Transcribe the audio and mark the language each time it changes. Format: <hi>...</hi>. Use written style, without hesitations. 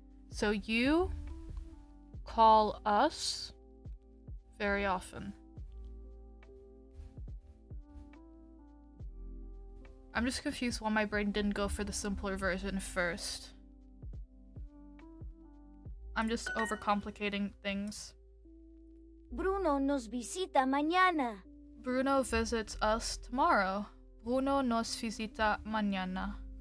<en>So you call us very often. I'm just confused why my brain didn't go for the simpler version first. I'm just overcomplicating things.</en> <es>Bruno nos visita mañana.</es> <en>Bruno visits us tomorrow.</en> <es>Bruno nos visita mañana.</es>